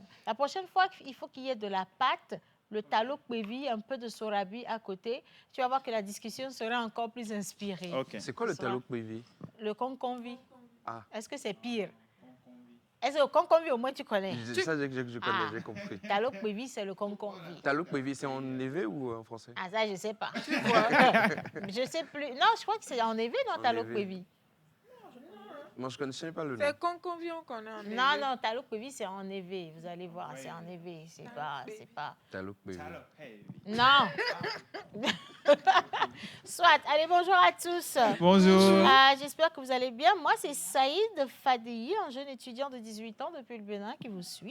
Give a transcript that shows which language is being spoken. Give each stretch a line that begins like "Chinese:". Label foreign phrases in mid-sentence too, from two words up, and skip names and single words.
French: La prochaine fois, il faut qu'il y ait de la pâte, le
Ewe: talo kwevi,
French: un peu de sorabi à côté. Tu vas voir que la discussion sera encore plus inspirée. Okay. C'est quoi le
Ewe: talo kwevi?
French: Le conconvi. Ah. Est-ce que c'est pire? Est-ce que le conconvi, au moins, tu connais? Ça, je connais, j'ai compris.
Ewe: Talo kwevi,
French: c'est le conconvi.
Ewe: Talo kwevi,
French: c'est en évé ou en français? Ah, ça, je ne sais pas. Je ne sais plus. Non, je crois que c'est en évé, non,
Ewe: talo kwevi.
French: Moi, je ne connais pas le nom. C'est conconvi qu'on a en évé. Non, non,
Ewe: talo kwevi,
French: c'est en évé. Vous allez voir, c'est en évé. C'est pas...
Ewe: Talo kwevi.
French: Non. Soit. Allez, bonjour à tous. Bonjour. J'espère que vous allez bien. Moi, c'est Saïd Fadei, un jeune étudiant de 18 ans depuis le Bénin qui vous suit.